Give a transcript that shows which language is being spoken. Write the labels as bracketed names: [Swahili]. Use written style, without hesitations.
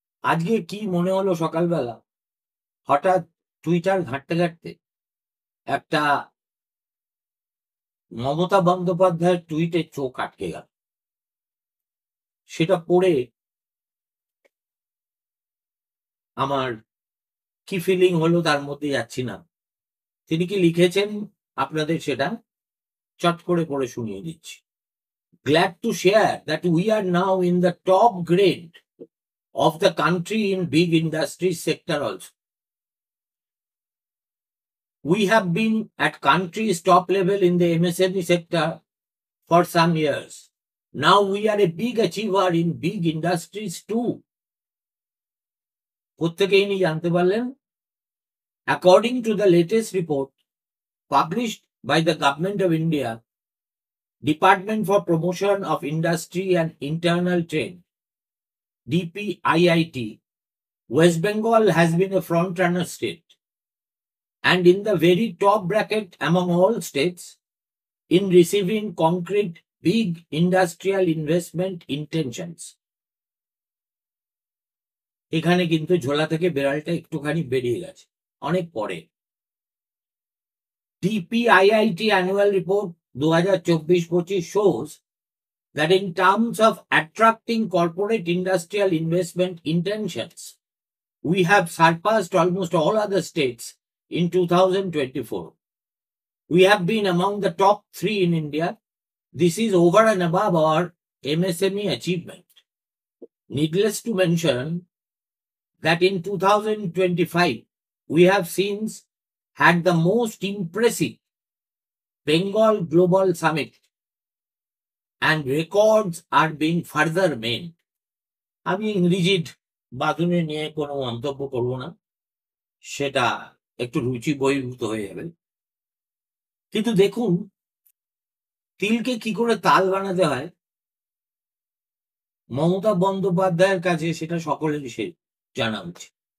[Bangla] আজকে কি মনে হলো সকালবেলা, হঠাৎ টুইটার ঘাঁটতে একটা মমতা বন্দ্যোপাধ্যায়ের টুইটে চোখ আটকে গেল। সেটা পড়ে আমার কি ফিলিং হলো তার মধ্যে যাচ্ছি না। তিনি কি লিখেছেন আপনাদের সেটা চট করে পড়ে শুনিয়ে দিচ্ছি। [English] Glad to share that we are now in the top grade of the country in big industry sector also. We have been at country's top level in the MSME sector for some years. Now we are a big achiever in big industries too. [Bangla] কোত্থেকে ইনি জানতে পারলেন? [English] According to the latest report published by the Government of India, Department for Promotion of Industry and Internal Trade, DPIIT, West Bengal has been a front-runner state and in the very top bracket among all states in receiving concrete big industrial investment intentions. [Bangla] এখানে কিন্তু ঝোলা থেকে বেড়ালটা একটুখানি বেরিয়ে গেছে অনেক পরে। [English] DPIIT annual report 2024-25 shows that in terms of attracting corporate industrial investment intentions, we have surpassed almost all other states in 2024. We have been among the top 3 in India. This is over and above our MSME achievement. Needless to mention that in 2025, we have since had the most impressive Bengal Global Summit and records are being further made. [Bangla] আমি ইংরেজির বাঁধনে নিয়ে কোনো মন্তব্য করব না, সেটা একটু রুচি বহির্ভূত হয়ে যাবে। কিন্তু দেখুন, তিলকে কি করে তাল বানাতে হয় মমতা বন্দ্যোপাধ্যায়ের কাছে সেটা সকলেরই জানা উচিত।